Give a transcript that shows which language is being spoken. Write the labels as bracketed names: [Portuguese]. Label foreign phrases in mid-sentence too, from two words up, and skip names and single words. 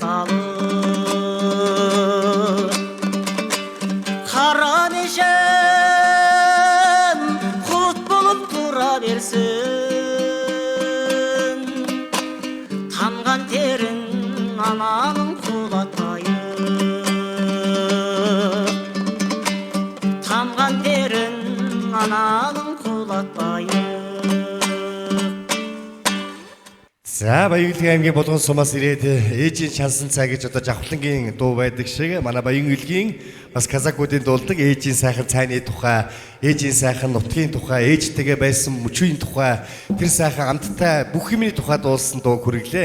[Kazakh] апталық қара мешем құт болып тұра берсін тамған терін ананың құлатпайық тамған терін ананың құлатпайық [Mongolian] За Баян-Улгийн аймгийн Булган сумаас ирээд ээжийн шансан цай гэж одоо жавхлангийн дуу байдаг шиг манай Баян-Улгийн бас казакуудын дуулдаг ээжийн сайхан цайны тухай, ээжийн сайхан нутгийн тухай, ээжтэйгээ байсан мөчийн тухай, тэр сайхан амттай бүх юмны тухай дуулсан дуу хүргэлээ.